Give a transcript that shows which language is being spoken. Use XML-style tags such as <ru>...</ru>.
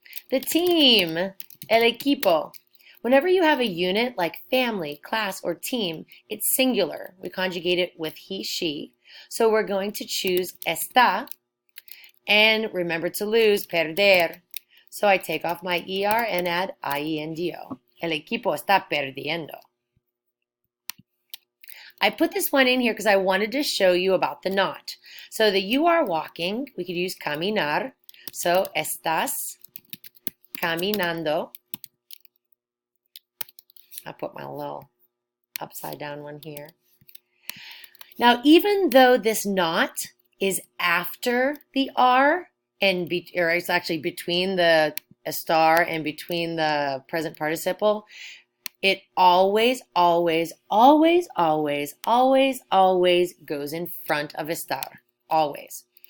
<en>The team,</en> <es>el equipo.</es> <en>Whenever you have a unit like family, class, or team, it's singular. We conjugate it with he, she. So we're going to choose está, and remember to lose, perder. So I take off my ER and add IENDO.</en> <es>El equipo está perdiendo.</es> <en>I put this one in here because I wanted to show you about the not. So that you are walking, we could use caminar.</en> <es>So estás caminando.</es> <en>I'll put my little upside down one here. Now, even though this not is after the R, or it's actually between the estar and between the present participle, it always, always, always, always, always, always goes in front of estar. Always.</en>